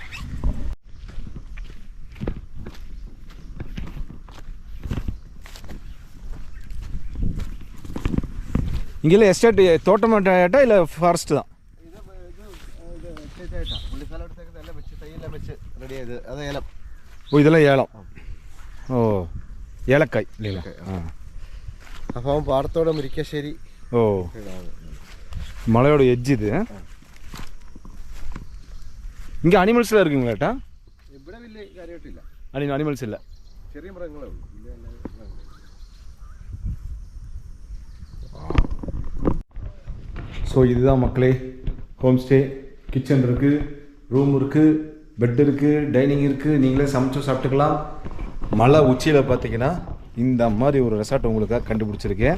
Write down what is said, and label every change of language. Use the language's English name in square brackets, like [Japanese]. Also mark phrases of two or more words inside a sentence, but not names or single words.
[Tamil] இங்கெல்லாம் எஸ்டேட் தோட்டமாட்டா இல்லை ஃபாரஸ்ட் தான்? ஓ, இதெல்லாம் ஏலம். ஓ, ஏலக்காய் இல்லைங்களா? [Malayalam] അപ്പം പാടത്തോടെ മുരിക്കാശ്ശേരി. ഓ, മലയോട് എഡ്ജ് ഇത്. ഇങ്ങ അനിമൽസ് [Tamil] இருக்குங்களா ஏட்டா? [Malayalam] ഇവിടെ വലിയ കാര്യമായിട്ടില്ല. അനിമൽസ് ഇല്ല, ചെറിയ മൃഗങ്ങളേ ഉള്ളൂ. [Tamil] ஸோ இதுதான் மக்களே [English] home stay. [Tamil] கிச்சன் இருக்குது, ரூம் இருக்குது, பெட் இருக்குது, டைனிங் இருக்குது. நீங்களே சமைச்சு சாப்பிட்டுக்கலாம். மலை உச்சியில் பார்த்தீங்கன்னா இந்த மாதிரி ஒரு ரெசார்ட் உங்களுக்காக கண்டுபிடிச்சிருக்கேன்.